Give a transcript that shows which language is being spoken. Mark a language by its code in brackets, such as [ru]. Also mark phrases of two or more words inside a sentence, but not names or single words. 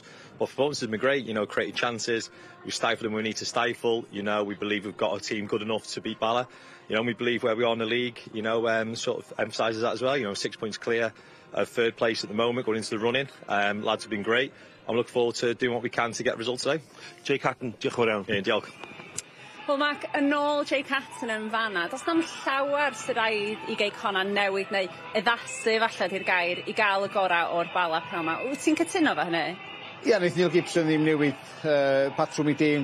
[en] But performance has been great, you know, created chances, we've stifled them when we need to stifle, you know, we believe we've got a team good enough to beat Bala, you know, and we believe where we are in the league, you know, sort of emphasises that as well, you know, 6 points clear of 3rd place at the moment, going into the run-in. Lads have been great. I'm looking forward to doing what we can to get results today. [cy] Jay Catton, diolch yn fawr iawn. Diolch. Wel, Mac, yn ôl Jay Catton yn fanna, does na'm llawer sydd rhaid i Connah newid neu eddasu falle di'r gair i gael y gorau o'r Bala pnawn 'ma. Wyt ti'n cytuno fo hynny? Ia, wneith Neil Gibson ddim newid patrwm i dîm.